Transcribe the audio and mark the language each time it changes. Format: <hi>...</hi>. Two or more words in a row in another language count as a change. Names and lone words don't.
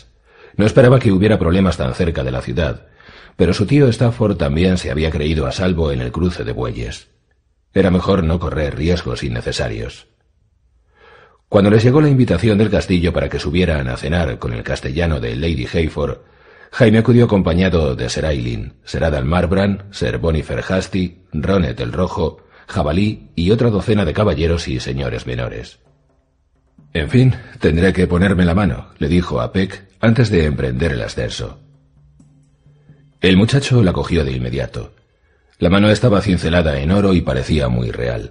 <es>No esperaba que hubiera problemas tan cerca de la ciudad, pero su tío Stafford también se había creído a salvo en el cruce de bueyes. Era mejor no correr riesgos innecesarios. Cuando les llegó la invitación del castillo para que subieran a cenar con el castellano de Lady Hayford, Jaime acudió acompañado de Sir Aileen, Sir Adam Marbrand, Sir Bonifer Hasty, Ronet el Rojo, Jabalí y otra docena de caballeros y señores menores. En fin, tendré que ponerme la mano, le dijo a Peck antes de emprender el ascenso. El muchacho la cogió de inmediato. La mano estaba cincelada en oro y parecía muy real.</es>